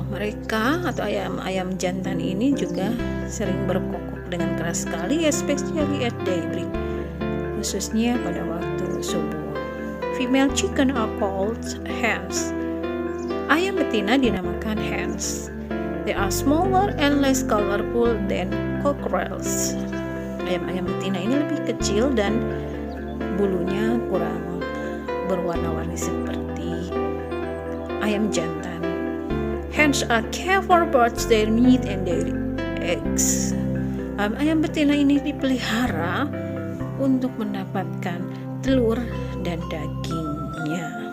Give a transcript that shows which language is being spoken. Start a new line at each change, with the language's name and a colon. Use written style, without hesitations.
Indonesian: Mereka atau ayam-ayam jantan ini juga sering berkokok dengan keras sekali,
English: especially at daybreak,
Indonesian: khususnya pada waktu subuh.
English: Female chicken are called hens.
Indonesian: Ayam betina dinamakan hens.
English: They are smaller and less colorful than cockerels.
Indonesian: Ayam-ayam betina ini lebih kecil dan bulunya kurang berwarna-warni seperti ayam jantan.
English: Hens are careful birds, their meat and their eggs.
Indonesian: Ayam betina ini dipelihara untuk mendapatkan telur dan dagingnya.